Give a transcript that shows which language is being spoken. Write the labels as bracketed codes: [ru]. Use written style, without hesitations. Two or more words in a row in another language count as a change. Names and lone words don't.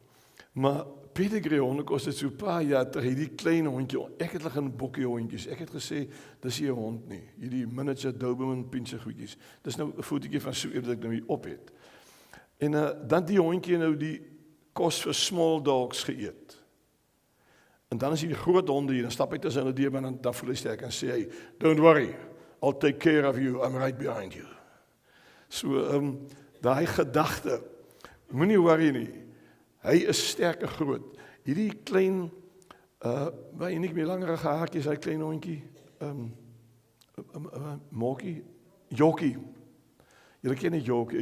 [af] Maar Pedigree hondekos het so 'n paar jaar terug hierdie klein hondjie, ek het hulle in bokkie hondjies. Ek het gesê dis nie 'n hond nie. Hierdie miniature Doberman pinche goedjies. Dis nou 'n fotootjie van so iets wat ek nou hier op het. En dan die hondjie nou die kos vir [en] small dogs [af] geëet. En dan is die groot honde hier, dan stap hy tussen hulle deur en dan voel hy sterk en sê hy, [en] don't worry, I'll take care of you, I'm right behind you. [af] So, daai gedagte, moenie worry nie, hy is sterk en groot. Hierdie klein, waar jy nie meer langerige haartjies, hy klein hondjie, Moki, Jokie. Julle ken die Jokie.